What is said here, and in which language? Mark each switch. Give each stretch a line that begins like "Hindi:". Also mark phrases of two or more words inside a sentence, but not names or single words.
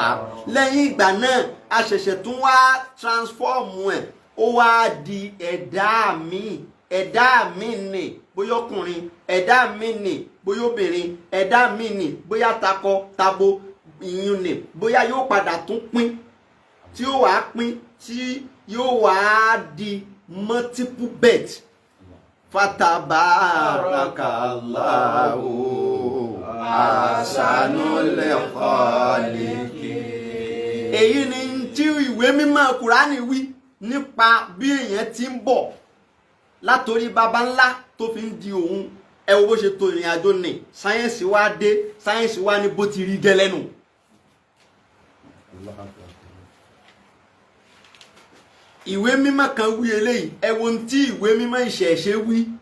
Yoruba: Lẹ́yìn ìgbà náà, a ṣẹ̀ṣẹ̀ tún wá transform ẹ̀, ó wá di ẹ̀dá mi. Ẹ̀dá mi ni bóyá ọkùnrin, ẹ̀dá mi ni bóyá obìnrin, ẹ̀dá mi ni bóyá takọ tabo, ìyún ni bóyá yóò padà tún pín, tí yóò wá pín, tí yóò wá di
English: multiple birth.
Arabic: فتبارك الله أحسن الخالقين.
Yoruba: Èyí ni tí ìwé mímọ́ Kùránì wí nípa bí èèyàn ti ń bọ̀ látorí baba ńlá tó fi ń di òun. Ẹ wo bó ṣe tó ìrìn àjò ní sáyẹ́ǹsì wá dé, sáyẹ́ǹsì wá ní bó ti rí gẹ́lẹ́nu. Ìwé mímọ́ kan wí eléyìí, ẹ wo tí ìwé mímọ́ ìṣẹ̀ṣe wí.